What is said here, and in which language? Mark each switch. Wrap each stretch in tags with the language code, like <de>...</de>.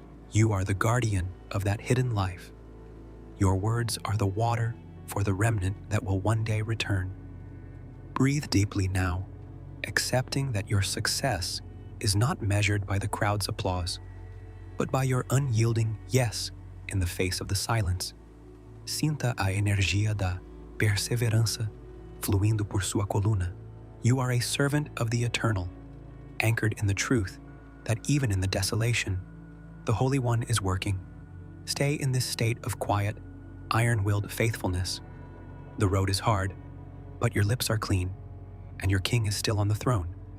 <en>You are the guardian of that hidden life. Your words are the water for the remnant that will one day return. Breathe deeply now, accepting that your success is not measured by the crowd's applause, but by your unyielding yes in the face of the silence.</en> <pt>Sinta a energia da perseverança fluindo por sua coluna.</pt> <en>You are a servant of the eternal, anchored in the truth that even in the desolation, the Holy One is working. Stay in this state of quiet, iron-willed faithfulness. The road is hard, but your lips are clean, and your King is still on the throne.</en>